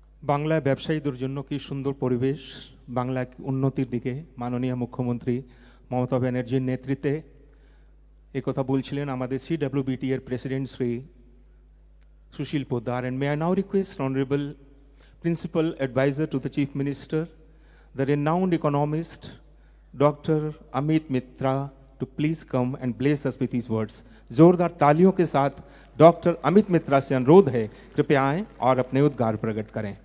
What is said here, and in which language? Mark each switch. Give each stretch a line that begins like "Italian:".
Bangla: বাংলায় ব্যবসায়ীদের জন্য কি সুন্দর পরিবেশ, বাংলা উন্নতির দিকে মাননীয় মুখ্যমন্ত্রী মমতা ব্যানার্জির নেতৃত্বে একথা বলছিলেন আমাদের CWBT এর president Shri Sushil Poddar.
English: And may I now request Honorable Principal Advisor to the Chief Minister, the renowned economist Dr. Amit Mitra, to please come and bless us with his words.
Hindi: जोरदार तालियों के साथ डॉक्टर अमित मित्रा से अनुरोध है कृपया आएं और अपने उद्गार प्रकट करें।